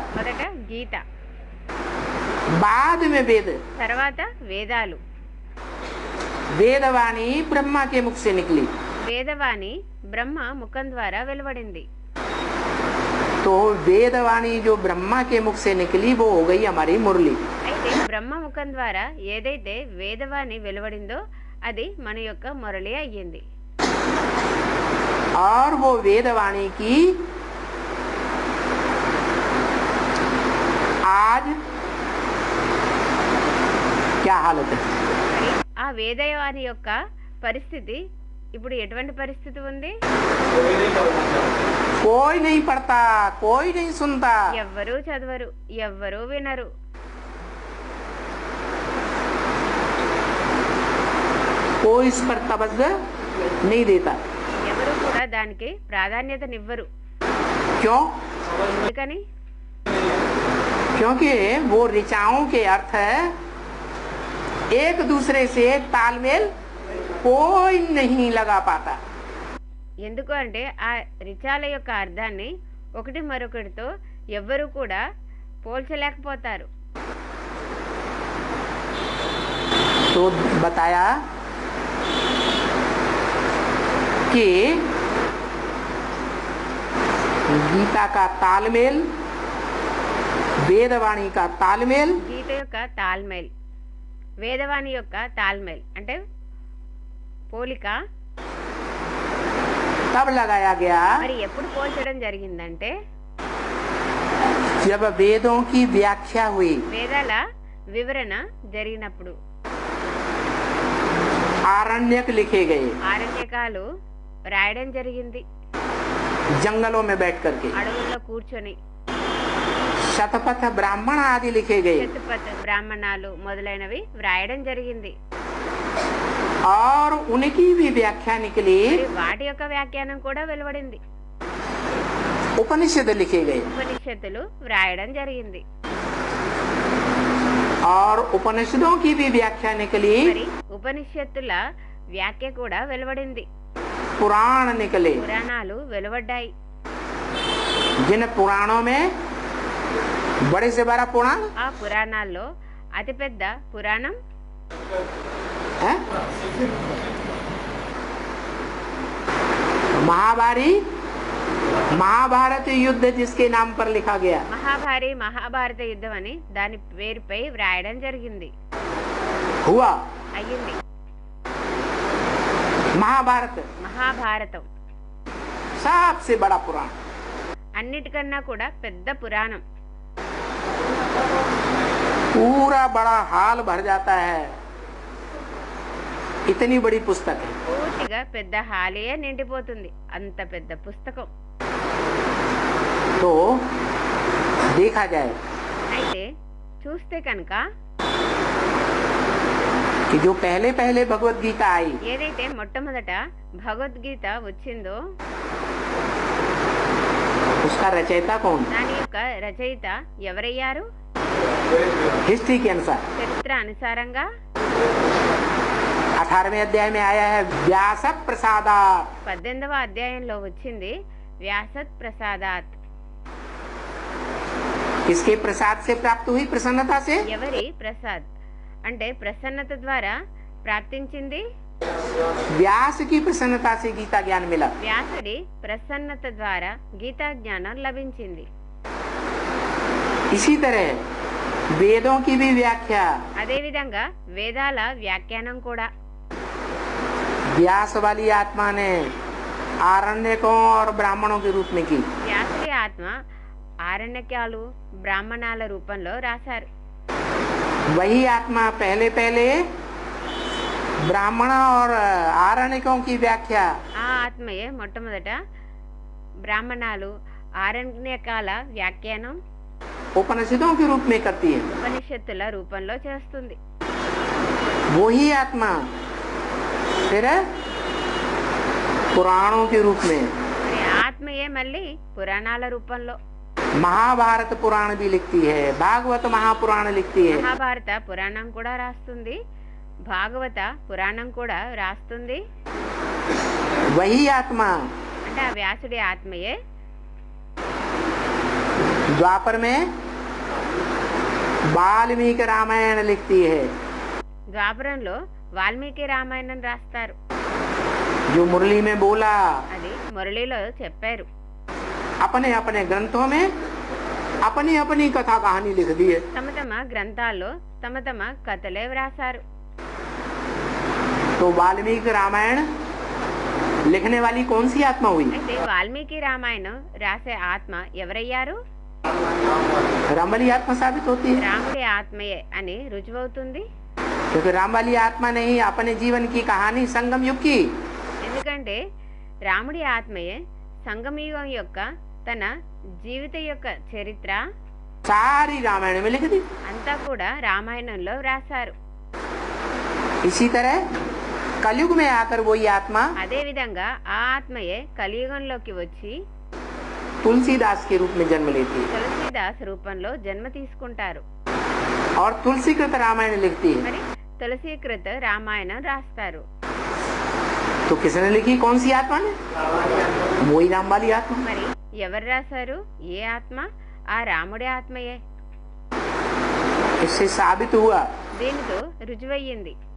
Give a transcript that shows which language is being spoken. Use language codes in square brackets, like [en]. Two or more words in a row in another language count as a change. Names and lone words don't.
[te] మొదట గీత, [hi] बाद में वेद। [te] తర్వాత వేదాలు. [hi] वेदवाणी ब्रह्मा के मुख से निकली, [te] వేదవాణి బ్రహ్మ ముఖం ద్వారా వెలువడింది. [hi] तो वेदवाणी जो ब्रह्मा के मुख से निकली वो हो गई हमारी मुरली। [te] అయితే బ్రహ్మ ముఖం ద్వారా ఏదైతే వేదవాణి వెలువడిందో అది మన యొక్క మురళి అయ్యింది. [hi] और वो वेदवाणी की आज क्या हालत है? [te] మరి ఆ వేదవాణి యొక్క పరిస్థితి ఇప్పుడు ఎటువంటి పరిస్థితి ఉంది? [hi] कोई नहीं पढ़ता, कोई नहीं सुनता, [te] ఎవ్వరూ చదవరు, ఎవ్వరూ వినరు. [hi] कोई इस पर तवज्जो नहीं देता। [te] ఎవరు కూడా దానికి ప్రాధాన్యతనివ్వరు. [hi] क्यों? [te] ఎందుకని? [hi] क्योंकि वो ऋचाओं के अर्थ एक दूसरे से तालमेल कोई नहीं लगा पाता। [te] ఎందుకు అంటే ఆ రిచాల యొక్క అర్థాన్ని ఒకటి మరొకటితో ఎవ్వరూ కూడా పోల్చలేకపోతారు. [hi] तो बताया कि गीता का तालमेल, वेदवाणी का तालमेल, [te] గీత యొక్క తాల్మేల్, వేదవాణి యొక్క తాల్మేల్ అంటే పోలిక [hi] तब लगाया गया [te] మరి ఎప్పుడు పోల్చడం జరిగిందంటే [hi] जब वेदों की व्याख्या हुई, [te] వేదాల వివరణ జరిగినప్పుడు. [hi] आरण्यक लिखे गए [te] ఆరణ్యకాలు రాయడం జరిగింది. [hi] जंगलों में बैठ करके, [te] అడవుల్లో కూర్చొని [hi] शतपथ ब्राह्मण आदि लिखे गए, [te] శతపథ బ్రాహ్మణాలు మొదలైనవి వ్రాయడం జరిగింది. [hi] और उनकी भी व्याख्या निकली [te] మరి వాటి యొక్క వ్యాఖ్యానం కూడా వెలువడింది. [hi] उपनिषद लिखे गए [te] ఉపనిషత్తులు వ్రాయడం జరిగింది. [hi] और उपनिषदों की भी व्याख्या निकली, [te] మరి ఉపనిషత్తుల వ్యాఖ్య కూడా వెలువడింది. [hi] पुराण निकले। [te] పురాణాలు వెలువడ్డాయి. [hi] जिन पुराणों में बड़े से बड़ा पुराण [te] ఆ పురాణాల్లో అతిపెద్ద పురాణం [hi] है महाभारी महाभारत युद्ध जिसके नाम पर लिखा गया, [te] మహాభారత యుద్ధం అని దాని పేరుపై వ్రాయడం జరిగింది, [hi] हुआ [te] అయ్యింది. మహాభారతం [hi] सबसे बड़ा पुराण, [te] అన్నిటికన్నా కూడా పెద్ద పురాణం. [hi] पूरा बड़ा हाल भर जाता है, इतनी बड़ी पुस्तक है। [te] పూర్తిగా పెద్ద హాలే నిండిపోతుంది, అంత పెద్ద పుస్తకం. [hi] तो देखा जाए [te] అయితే చూస్తే కనుక [hi] कि जो पहले पहले भगवत गीता आई, [te] ఏదైతే మొట్టమొదట భగవద్గీత వచ్చిందో [hi] उसका रचयिता कौन? [te] దాని యొక్క రచయిత ఎవరయ్యారు? [hi] हिस्ट्री के अनुसार [te] చరిత్ర అనుసారంగా [hi] 18वें अध्याय में आया है [sa] व्यास प्रसादात। [te] 18వ అధ్యాయంలో వచ్చింది [sa] व्यासत् प्रसादात्. [hi] किसके प्रसाद से प्राप्त हुई? प्रसन्नता से। [te] ఎవరి ప్రసాద్ అంటే ప్రసన్నత ద్వారా ప్రాప్తించింది. [hi] व्यास की प्रसन्नता से गीता ज्ञान मिला। [te] వ్యాసుడి ప్రసన్నత ద్వారా గీతా జ్ఞానం లభించింది. [hi] इसी तरह वेदों की भी व्याख्या [te] అదేవిధంగా వేదాల వ్యాఖ్యానం కూడా [hi] व्यास वाली आत्मा ने आरण्यकों और ब्राह्मणों के रूप में की। [te] వ్యాసుడి ఆత్మ ఆరణ్యకాలు బ్రాహ్మణాల రూపంలో రాశారు. [hi] वही आत्मा पहले पहले ब्राह्मण और आरण्यकों की व्याख्या [te] ఆ ఆత్మయే మొట్టమొదట బ్రాహ్మణాలు ఆరణ్యకాల వ్యాఖ్యానం [hi] उपनिषदों के रूप में करती है। [te] ఉపనిషత్తుల రూపంలో చేస్తుంది. [hi] वही आत्मा फिर पुराणों के रूप में [te] మరి ఆత్మయే మళ్ళీ పురాణాల రూపంలో [hi] महाभारत पुराण भी लिखती है, भागवत महापुराण लिखती है। [te] మహాభారత పురాణం కూడా రాస్తుంది, భాగవత పురాణం కూడా రాస్తుంది. [hi] वही आत्मा [te] అంటే ఆ వ్యాసుడి ఆత్మయే [hi] द्वापर में वाल्मीकि रामायण लिखती है, [te] ద్వాపరంలో వాల్మీకి రామాయణం రాస్తారు. [hi] जो मुरली में बोला, [te] అది మురళిలో చెప్పారు. [hi] अपने अपने ग्रंथों में अपनी अपनी कथा कहानी लिख दी है। [te] తమ తమ గ్రంథాల్లో తమ తమ కథలే వ్రాసారు. [hi] तो वाल्मीकि रामायण लिखने वाली कौन सी आत्मा हुई? [te] అయితే వాల్మీకి రామాయణం రాసే ఆత్మ ఎవరయ్యారు? [hi] राम वाली आत्मा साबित होती है, [te] రాముడి ఆత్మయే అని రుజువవుతుంది. [hi] क्योंकि राम वाली आत्मा ने ही अपने जीवन की कहानी संगम युग की [te] ఎందుకంటే రాముడి ఆత్మయే సంగమయుగం యొక్క తన జీవిత యొక్క చరిత్ర [hi] सारी रामायण में लिख दी। [te] అంతా కూడా రామాయణంలో వ్రాసారు. [hi] इसी तरह कलयुग में आकर वही आत्मा [te] అదే విధంగా ఆ ఆత్మయే కలియుగంలోకి వచ్చి [hi] तुलसीदास के रूप में जन्म लेती है [te] తులసీదాస్ రూపంలో జన్మ తీసుకుంటారు. [hi] और तुलसीकृत रामायण लिखती है। [te] మరి తులసీకృత రామాయణం రాస్తారు. [hi] तो किसने लिखी? कौन सी आत्मा ने? वही राम वाली आत्मा। [te] మరి ఎవరు రాశారు? ఏ ఆత్మ? ఆ రాముడి ఆత్మయే. [hi] इससे साबित हुआ [te] దీనితో రుజువయ్యింది